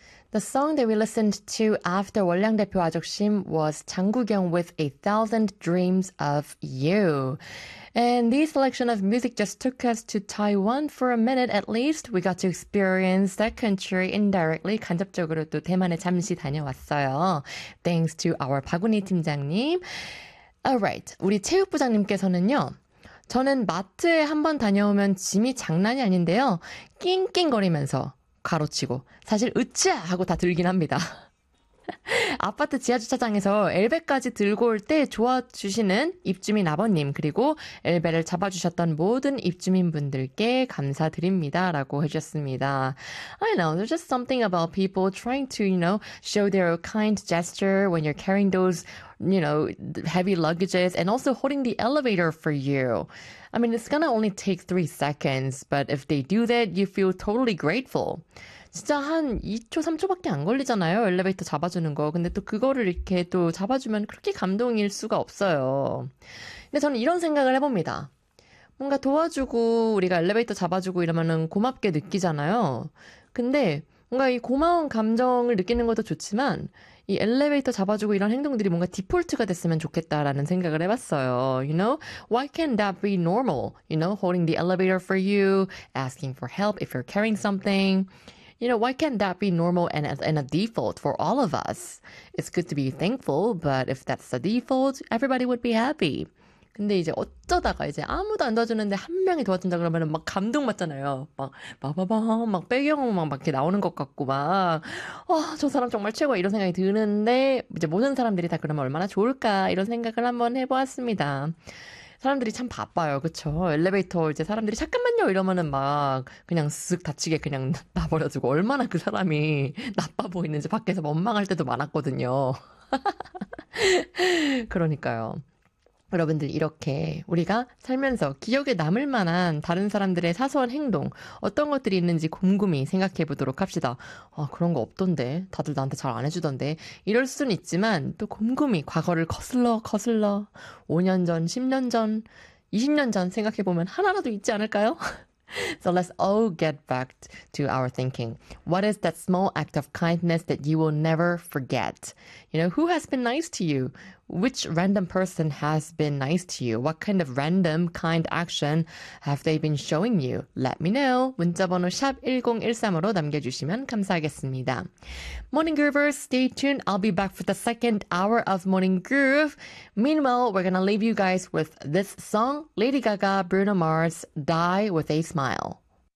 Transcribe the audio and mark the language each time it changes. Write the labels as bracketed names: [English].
[English] The song that we listened to after 원량대표 아적심 was 장국영 with A Thousand Dreams of You. And this selection of music just took us to Taiwan for a minute at least. We got to experience that country indirectly. [Korean] 간접적으로 또 대만에 잠시 다녀왔어요. [English] Thanks to our 박은희 팀장님. Alright, [Korean] 우리 체육부장님께서는요. 저는 마트에 한번 다녀오면 짐이 장난이 아닌데요. 낑낑거리면서 가로치고 사실 으쌰 하고 다 들긴 합니다. 아파트 지하주차장에서 엘베까지 들고 올때 좋아주시는 입주민 아버님 그리고 엘베를 잡아주셨던 모든 입주민분들께 감사드립니다라고 해주셨습니다. [English] I know there's just something about people trying to, you know, show their kind gesture when you're carrying those, you know, heavy luggages and also holding the elevator for you. I mean, it's gonna only take 3 seconds, but if they do that, you feel totally grateful. [Korean] 진짜 한 2초, 3초밖에 안 걸리잖아요. 엘리베이터 잡아주는 거. 근데 또 그거를 이렇게 또 잡아주면 그렇게 감동일 수가 없어요. 근데 저는 이런 생각을 해봅니다. 뭔가 도와주고 우리가 엘리베이터 잡아주고 이러면은 고맙게 느끼잖아요. 근데 뭔가 이 고마운 감정을 느끼는 것도 좋지만 이 엘리베이터 잡아주고 이런 행동들이 뭔가 디폴트가 됐으면 좋겠다라는 생각을 해봤어요. [English] You know, why can't that be normal? You know, holding the elevator for you, asking for help if you're carrying something. You know, why can't that be normal and a default for all of us? It's good to be thankful, but if that's the default, everybody would be happy. [Korean] 근데 이제 어쩌다가 이제 아무도 안 도와주는데 한 명이 도와준다 그러면 막 감동 받잖아요. 막 바바밤 막 배경음악 막 이렇게 나오는 것 같고 막 저 사람 정말 최고 이런 생각이 드는데 이제 모든 사람들이 다 그러면 얼마나 좋을까 이런 생각을 한번 해보았습니다. 사람들이 참 바빠요, 그쵸? 엘리베이터 이제 사람들이 잠깐만요 이러면은 막 그냥 쓱 닫히게 그냥 놔버려두고 얼마나 그 사람이 나빠 보이는지 밖에서 원망할 때도 많았거든요. 그러니까요. 여러분들 이렇게 우리가 살면서 기억에 남을 만한 다른 사람들의 사소한 행동 어떤 것들이 있는지 곰곰이 생각해 보도록 합시다. 그런 거 없던데 다들 나한테 잘안 해주던데 이럴 순 있지만 또 곰곰이 과거를 거슬러 거슬러 5년 전, 10년 전, 20년 전 생각해 보면 하나라도 있지 않을까요? [English] So let's all get back to our thinking. What is that small act of kindness that you will never forget? You know, who has been nice to you? Which random person has been nice to you? What kind of random kind action have they been showing you? Let me know. [Korean] 문자번호 샵 1013으로 남겨주시면 감사하겠습니다. [English] Morning Groovers, stay tuned. I'll be back for the second hour of Morning Groove. Meanwhile, we're gonna leave you guys with this song, Lady Gaga, Bruno Mars, Die With A Smile.